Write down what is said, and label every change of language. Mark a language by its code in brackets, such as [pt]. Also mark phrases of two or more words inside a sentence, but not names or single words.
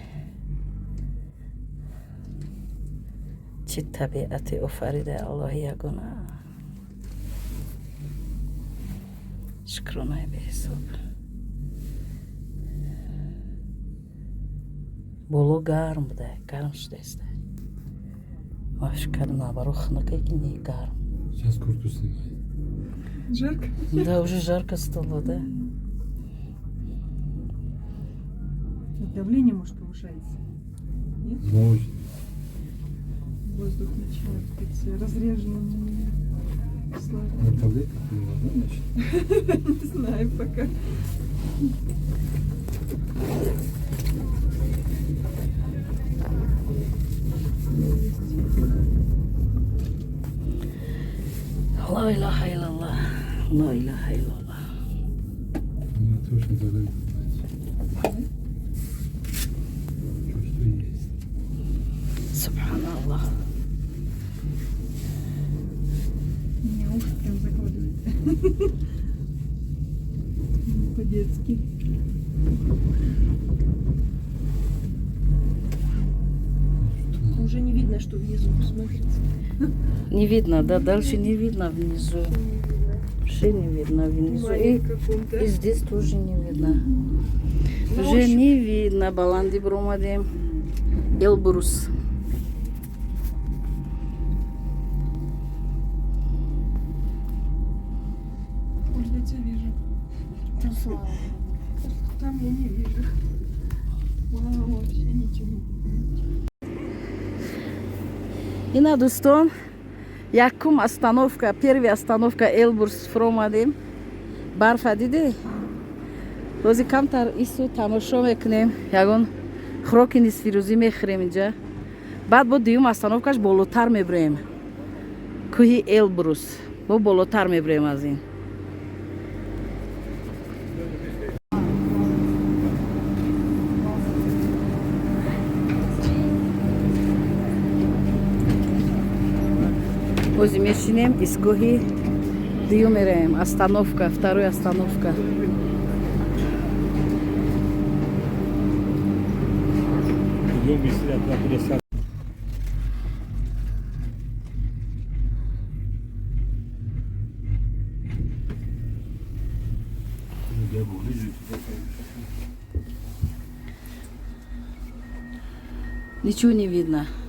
[tg] чӣ табиати офарида аллоҳи ягона. шукронаи беҳисоб. боло гарм буда, гарм шудааст. ма фикр кардам наоборот хунуке ки не гарм. [ru] Сейчас куртку снимай. Жарко? Да, уже жарко стало, да? Давление, может, повышается? Может. Воздух начинает быть разреженным. На таблетку приняла, да, значит? Не знаю пока. [ar] لا إله إلا الله، لا إله إلا الله. [ru] У меня точно таблетку дать. Чувство есть. Субханаллах. Меня уши прям закладывает. По-детски. Уже не видно, что внизу смотрится. Не видно, да, дальше не видно внизу. Вообще не видно внизу. И здесь тоже не видно. Уже не видно. [tg] Баланди бромадем. Элбрус. [ru] Я тебя вижу. Там я не вижу. Вау, вообще ничего. [tg] Ина дӯстон, якум остановка, [ru] первая остановка [tg] Элбурс фромадем. Барфа диде? Рози камтар исо тамошо мекунем. Ягон хӯроки нисфирӯзӣ мехӯрем инҷа. Баъд бо дуюм остановкаш болотар мебурем. кӯҳи Элбрус. Бо болотар мебурем аз ин. Бози мешинем, истгоҳи дуюм мераем. [ru] Остановка, второй остановка. Идем, если от Ничего не видно.